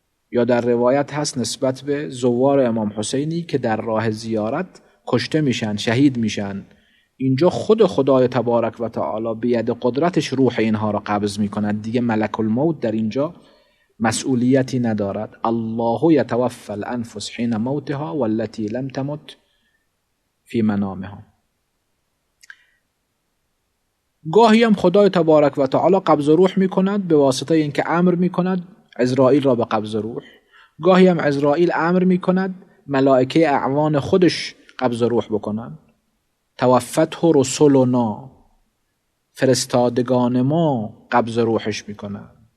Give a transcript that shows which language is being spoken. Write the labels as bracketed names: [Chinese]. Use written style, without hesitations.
[Persian] یا در روایت هست نسبت به زوار امام حسینی که در راه زیارت کشته میشن، شهید میشن، اینجا خدای تبارک و تعالی به ید قدرتش روح اینها را قبض میکند. دیگه ملک الموت در اینجا مسئولیتی ندارد. [Arabic] الله یتوفی الانفس حین موتها والتي لم تمت فی منامها. [Persian] گاهی هم خدای تبارک و تعالی قبض روح میکند به واسطه اینکه امر میکند عزرائیل را به قبض روح. گاهی هم عزرائیل امر میکند ملائکه اعوان خودش قبض روح بکنند. [Arabic] توفته رسلنا، [Persian] فرستادگان ما قبض روحش میکنند.